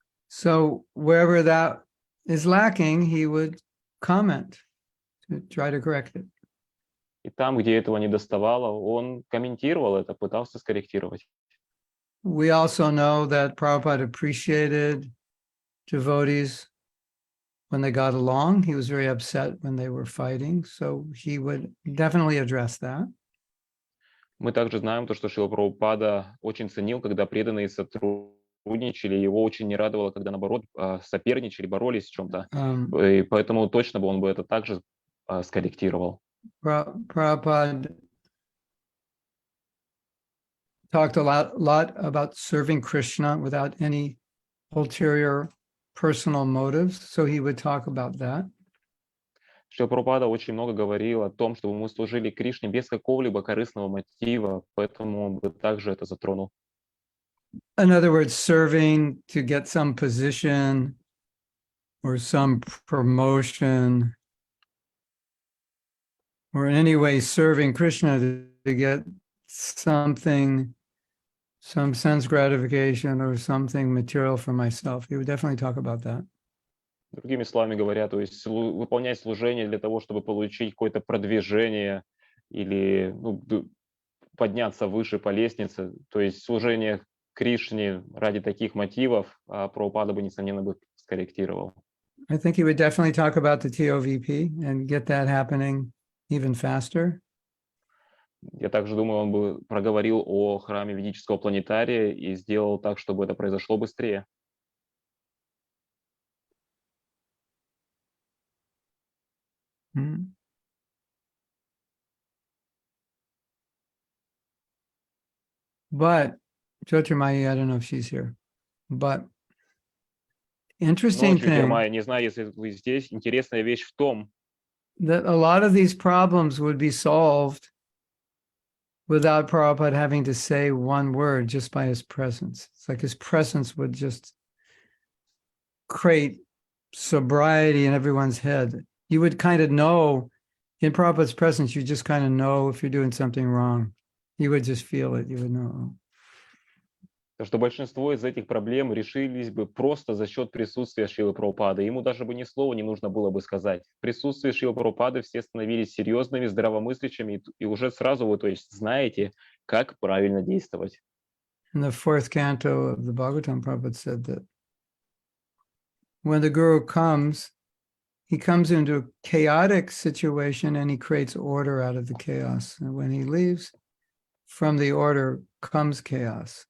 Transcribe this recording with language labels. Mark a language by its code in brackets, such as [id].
[en] So wherever that is lacking, he would comment to try to correct it. [ru] И там, где этого не доставало, он комментировал это, пытался скорректировать. [en] We also know that Prabhupada appreciated devotees when they got along. He was very upset when they were fighting, so he would definitely address that. [ru] Мы также знаем то, что Шрила Прабхупада очень ценил, когда преданные сотрудничали, его очень не радовало, когда, наоборот, соперничали, боролись в чем-то. И поэтому точно бы он бы это также скорректировал. [en] Prabhupada talked a lot about serving Krishna without any ulterior personal motives, so he would talk about that. [ru] Шрила Прабхупада очень много говорил о том, чтобы мы служили Кришне без какого-либо корыстного мотива, поэтому он бы также это затронул. [en] In other words, serving to get some position or some promotion, or in any way serving Krishna to get something, some sense gratification or something material for myself. He would definitely talk about that. [ru] Другими словами говоря, то есть выполнять служение для того, чтобы получить какое-то продвижение или подняться выше по лестнице, то есть служение Кришне ради таких мотивов, Прабхупада бы, несомненно, бы скорректировал. [en] I think he would definitely talk about the TOVP and get that happening even faster. [ru] Я также думаю, он бы проговорил о храме ведического планетария и сделал так, чтобы это произошло быстрее. [en] But Jyotirmaya, I don't know if she's here, but interesting thing. [ru] Не знаю, если вы здесь. Интересная вещь в том, [en] that a lot of these problems would be solved without Prabhupada having to say one word, just by his presence. It's like his presence would just create sobriety in everyone's head. You would kind of know, in Prabhupada's presence, you just kind of know if you're doing something wrong. You would just feel it, you would know. [ru] что большинство из этих проблем решились бы просто за счет присутствия Шрилы Прабхупады. Ему даже бы ни слова не нужно было бы сказать. В присутствии Шрилы Прабхупады все становились серьезными, здравомыслящими, и уже сразу вы, то есть, знаете, как правильно действовать. [en] In the fourth canto of the Bhagavatam, Prabhupada said that when the guru comes, he comes into a chaotic situation and he creates order out of the chaos. And when he leaves, from the order comes chaos.